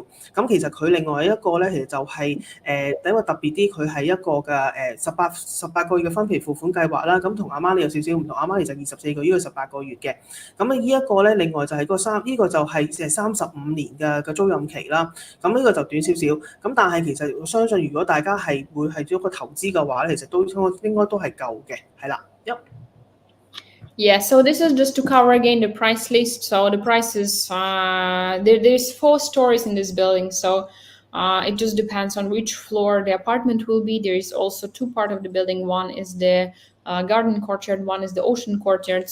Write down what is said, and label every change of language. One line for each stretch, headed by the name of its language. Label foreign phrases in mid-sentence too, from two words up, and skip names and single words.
Cantonese: 咁其實佢另外一個咧，其實就係第一個特別啲，佢係一個嘅18個月嘅分期付款計劃啦。咁同Armani有少少唔同，Armani就24個月，呢個18個月嘅。咁呢一個咧，另外就係呢個就係35年嘅租賃期啦。咁呢個就短少少。咁但係其實我相信，如果大家係會係做一個投資嘅話咧，其實都應該都係夠嘅，係啦。
English: Yeah, so this is just to cover again the price list. So the prices, there's 4 stories in this building. So it just depends on which floor the apartment will be. There is also 2 parts of the building. One is the garden courtyard, one is the ocean courtyard.